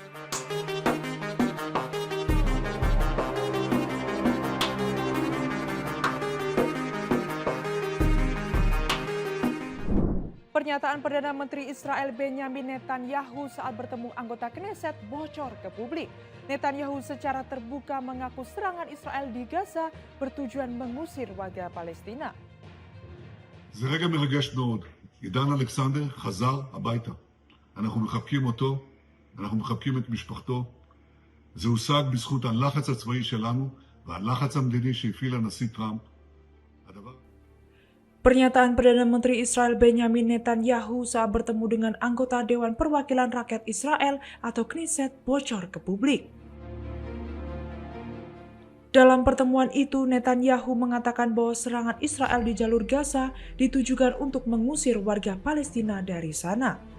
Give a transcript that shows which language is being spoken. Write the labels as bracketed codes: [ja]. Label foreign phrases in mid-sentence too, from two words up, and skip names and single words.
[id] Pernyataan Perdana Menteri Israel Benjamin Netanyahu saat bertemu anggota Knesset bocor ke publik. Netanyahu secara terbuka mengaku serangan Israel di Gaza bertujuan mengusir warga Palestina. [he] זה רגע מרגש מאוד. עידן אלכסנדר חזר הביתה. אנחנו מחבקים אותו, אנחנו מחבקים את משפחתו. זה הושג בזכות הלחץ הצבאי שלנו והלחץ המדיני שהפעיל הנשיא טראמפ. [id] Pernyataan Perdana Menteri Israel Benjamin Netanyahu saat bertemu dengan anggota Dewan Perwakilan Rakyat Israel atau Knesset bocor ke publik. Dalam pertemuan itu, Netanyahu mengatakan bahwa serangan Israel di jalur Gaza ditujukan untuk mengusir warga Palestina dari sana.